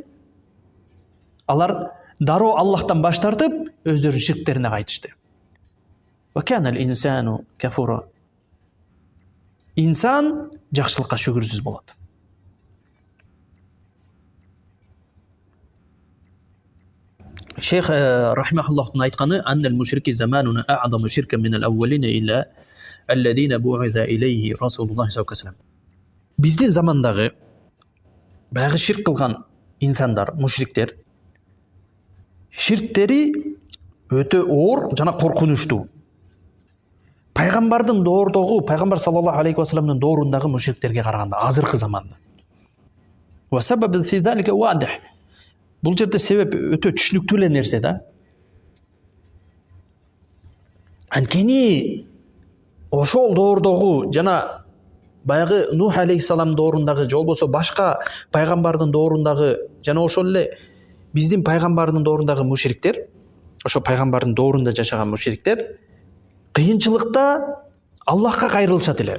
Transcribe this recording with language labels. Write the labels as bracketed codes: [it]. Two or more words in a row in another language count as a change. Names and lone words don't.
[ky] Алар дароо Аллахтан баш тартып, өздөрүнүн ширктерине кайтышты. [ar] وكان الإنسان كفورا. [ky] Инсан жакшылыкка шүгүрсүз болот. Шейх рахимахуллахтын айтканы: [ar] "أن مشركي زماننا أعظم شركا من الأولين إلى الذين بعث إليهم رسول الله صلى الله عليه وسلم." [ky] Биздин замандагы баягы ширк кылган инсандар, мушриктер, ширктери өтө оор жана коркунучтуу. Пайгамбардын доордогу, пайгамбар [ar] صلى الله عليه وسلم [ky] доорундагы мушриктерге караганда азыркы заманда. [ar] والسبب في ذلك واضح. [ky] Бул жерде себеп өтө түшүнүктүү эле нерсе да. Анткени ошол доордогу жана баягы Нух алейхиссалам доорундагы, же болбосо башка пайгамбардын доорундагы жана ошол эле биздин пайгамбардын доорундагы мушриктер, ошо пайгамбардын доорунда жашаган мушриктер кыйынчылыкта Аллахка кайрылышат эле.